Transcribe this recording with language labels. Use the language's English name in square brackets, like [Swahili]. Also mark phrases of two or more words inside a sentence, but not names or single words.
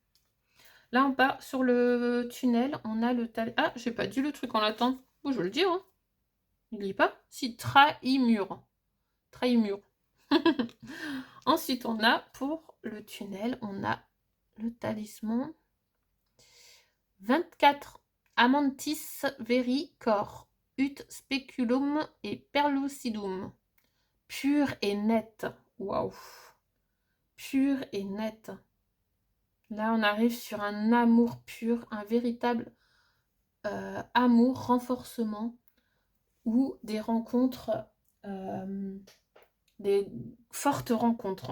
[French] Là, on part sur le tunnel, on a le tal... Ah, j'ai pas dit le truc en latin. Bon, je veux le dire, hein. Il lit pas. Si, trahimur. Trahimur. Ensuite, on a pour le tunnel, on a le talisman 24 [Latin] Amantis veri cor ut speculum et perlucidum. [French] Pur et net. Waouh. Pur et net. Là, on arrive sur un amour pur, un véritable amour, renforcement ou des rencontres, des fortes rencontres.